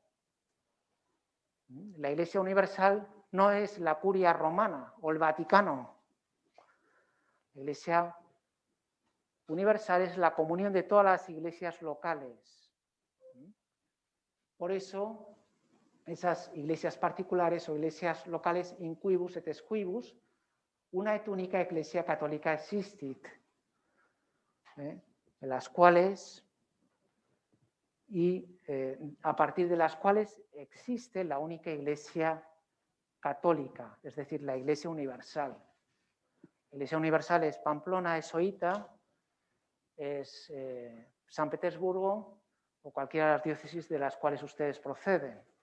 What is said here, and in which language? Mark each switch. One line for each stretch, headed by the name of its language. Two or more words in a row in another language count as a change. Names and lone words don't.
Spanish: La Iglesia universal no es la curia romana o el Vaticano. La Iglesia universal es la comunión de todas las iglesias locales. Por eso, esas iglesias particulares o iglesias locales
Latin: in quibus et exquibus, una et única Ecclesia Católica existit,
Spanish: en las cuales a partir de las cuales existe la única Iglesia católica, es decir, la Iglesia universal. La Iglesia universal es Pamplona, es Oita, es San Petersburgo o cualquiera de las diócesis de las cuales ustedes proceden.